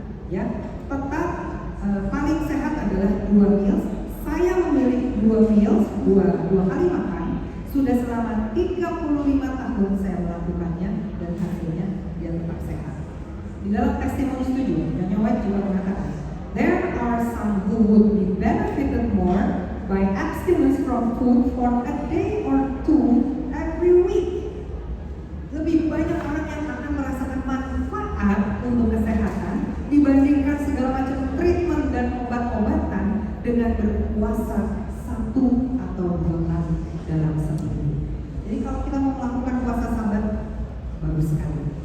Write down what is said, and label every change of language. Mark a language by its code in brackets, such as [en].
[id] Ya, tetap paling sehat adalah 2 meals. Saya memilih 2 meals, 2 kali makan. Sudah selama 35 tahun saya melakukannya dan hasilnya dia tetap sehat. Di dalam testimoni studi, Nyonya White juga mengatakan, [en] there are some who would be benefited more by abstinence from food for a day or 2 every week. [id] Lebih banyak orang yang akan merasakan manfaat untuk kesehatan dibandingkan segala macam treatment dan obat-obatan dengan berpuasa 1 atau 2 kali dalam seminggu. Jadi kalau kita mau melakukan puasa Sabat, bagus sekali.